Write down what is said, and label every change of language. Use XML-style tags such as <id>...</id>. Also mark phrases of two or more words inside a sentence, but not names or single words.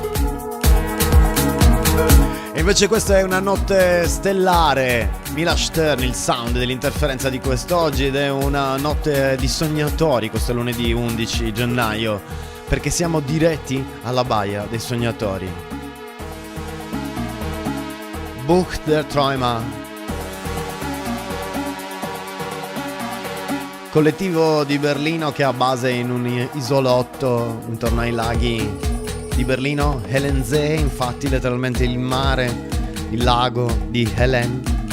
<it>E invece questa è una notte stellare, Mila Stern, il sound dell'interferenza di quest'oggi, ed è una notte di sognatori, questo lunedì 11 gennaio, perché siamo diretti alla baia dei sognatori.</it> <de>Bucht der Träumer,</de> <it>collettivo di Berlino che ha base in un isolotto intorno ai laghi di Berlino, Helensee, infatti letteralmente il mare, il lago di Helen.</it>